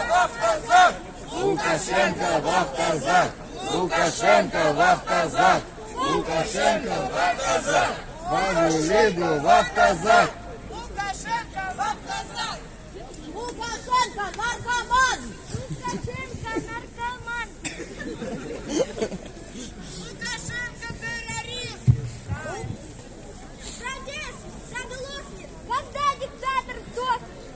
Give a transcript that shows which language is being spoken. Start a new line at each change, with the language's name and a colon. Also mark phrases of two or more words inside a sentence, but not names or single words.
Russian: Łukaszenka w автозак! Łukaszenka w автозак! Łukaszenka w автозак! Павел Лиду в автозак! Лукашенко в автозак! Лукашенко наркоман! Лукашенко наркоман! Лукашенко террорист! Протест заглохнет, когда диктатор сдохнет!